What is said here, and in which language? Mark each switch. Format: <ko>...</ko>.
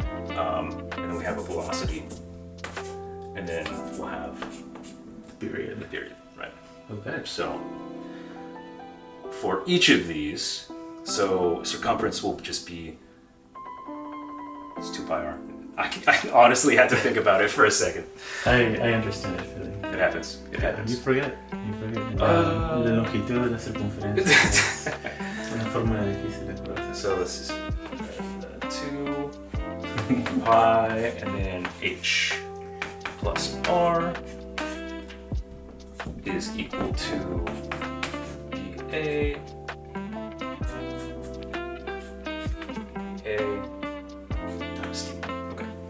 <en>And then we have a velocity, and then we'll have the period, right? Okay. So for each of these, so circumference will just be, it's 2 pi r. I honestly had to think about it for a second. I understand it feeling. It happens. You forget.</en> <es>La longitud de la circunferencia es una fórmula difícil de acordarse.</es> <en>So this is 2 pi and then h plus r is equal to a times t. Okay.</en>